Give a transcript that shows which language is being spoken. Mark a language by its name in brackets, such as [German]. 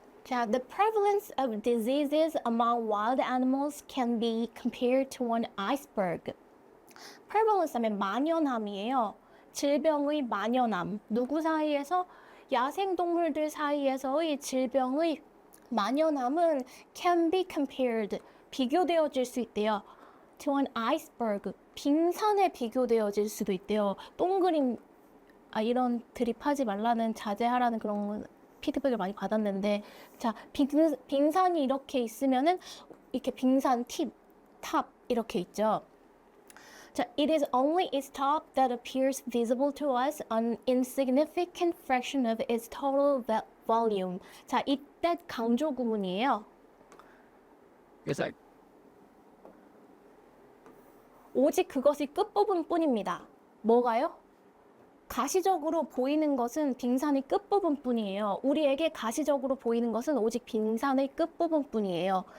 [Korean] 자, [English] the prevalence of diseases among wild animals can be compared to an iceberg. [Korean] prevalence 하면 만연함이에요. 질병의 만연함. 누구 사이에서? 야생동물들 사이에서의 질병의 만연함은 [English] can be compared. [Korean] 비교되어질 수 있대요. [English] to an iceberg. [Korean] 빙산에 비교되어질 수도 있대요. 동그림, 이런 드립하지 말라는 자제하라는 그런 피드백을 많이 받았는데, 자, 빙산이 이렇게 있으면은 이렇게 빙산 탑 이렇게 있죠. 자, [English] it is only its top that appears visible to us, an insignificant fraction of its total volume. [Korean] 자, 이때 강조 구문이에요. 그래서 오직 그것이 끝부분 뿐입니다. 뭐가요? 가시적으로 보이는 것은 빙산의 끝부분 뿐이에요. 우리에게 가시적으로 보이는 것은 오직 빙산의 끝부분 뿐이에요.